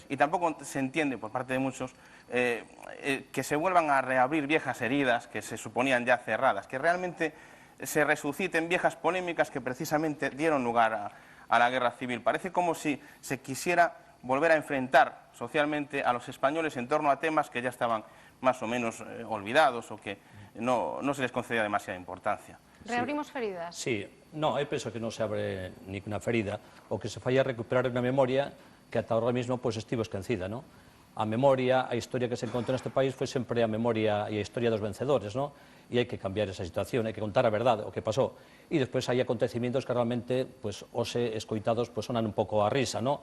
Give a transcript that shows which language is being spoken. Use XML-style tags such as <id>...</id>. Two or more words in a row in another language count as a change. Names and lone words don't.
<es>Y tampoco se entiende por parte de muchos que se vuelvan a reabrir viejas heridas que se suponían ya cerradas, que realmente se resuciten viejas polémicas que precisamente dieron lugar a la guerra civil. Parece como si se quisiera volver a enfrentar socialmente a los españoles en torno a temas que ya estaban más o menos olvidados o que no se les concedía demasiada importancia.</es> <gl>Reabrimos feridas? Sí, no, eu penso que non se abre ninguna ferida, o que se falla recuperar unha memoria que ata</gl> <es>ahora mismo</es> <gl>pues, estivo esquecida, non? A memoria, a historia que se encontrou neste país foi sempre a memoria e a historia dos vencedores, non? E hai que cambiar esa situación, hai que contar a verdade, o que pasou. E despois hai acontecimientos que realmente, pues, ose escoitados, pues, sonan un pouco a risa, ¿no?</gl>